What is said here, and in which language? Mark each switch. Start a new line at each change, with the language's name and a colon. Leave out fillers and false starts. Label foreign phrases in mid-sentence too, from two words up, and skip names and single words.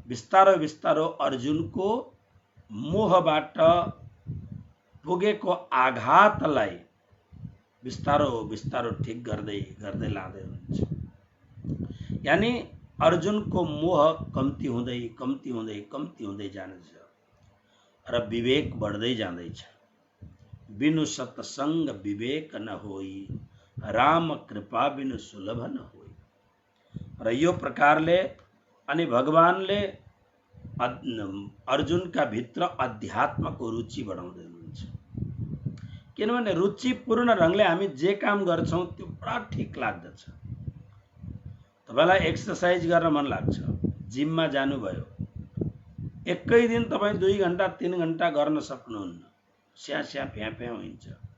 Nepali: बिस्तारो बिस्तारो अर्जुनको मोहबाट पुगेको आघातलाई बिस्तारो बिस्तारो ठिक गर्दै गर्दै लाँदै हुनुहुन्छ। यानी अर्जुनको मोह कम्ती हुँदै कम्ती हुँदै कम्ती हुँदै जान्छ र विवेक बढ्दै जाँदैछ।
Awadhi: बिनु सत्संग विवेक न होई, राम कृपा बिनु सुलभ न होई।
Nepali: र यो प्रकारले अनि भगवानले अर्जुनका भित्र अध्यात्मको रुचि बढाउँदै हुनुहुन्छ। किनभने रुचिपूर्ण ढङ्गले हामी जे काम गर्छौँ त्यो बडा ठिक लाग्दछ। तपाईँलाई एक्सर्साइज गर्न मन लाग्छ, जिममा जानुभयो, एकै दिन तपाईँ 2 घण्टा 3 घण्टा गर्न सक्नुहुन्न, स्या स्या फ्या फ्या हुन्छ।